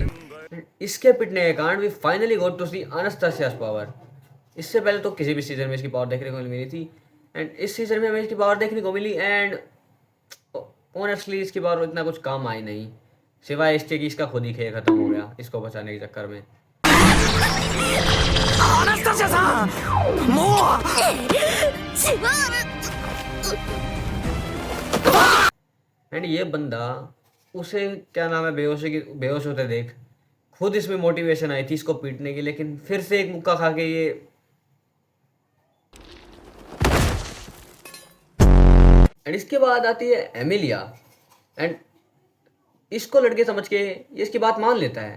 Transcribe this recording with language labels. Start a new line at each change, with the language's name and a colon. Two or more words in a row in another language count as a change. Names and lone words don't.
Hindi: इसके पिटने के कारण भी
English: finally got to see Anastasia's power.
Hindi: इससे पहले तो किसी भी सीजन में इसकी पावर देखने को नहीं मिली थी एंड इस सीजन में हमें इसकी पावर देखने को मिली।
English: and honestly
Hindi: इसकी पावर इतना कुछ काम आई नहीं, सिवाय इसके कि इसका खुद ही खेल खत्म हो गया इसको बचाने के चक्कर में।
Japanese: アナスタシアさんもう違う
Hindi: एंड ये बंदा उसे क्या नाम है बेहोश होते देख खुद इसमें मोटिवेशन आई थी इसको पीटने की, लेकिन फिर से एक मुक्का खा के ये। एंड इसके बाद आती है एमिलिया एंड इसको लड़के समझ के ये इसकी बात मान लेता है।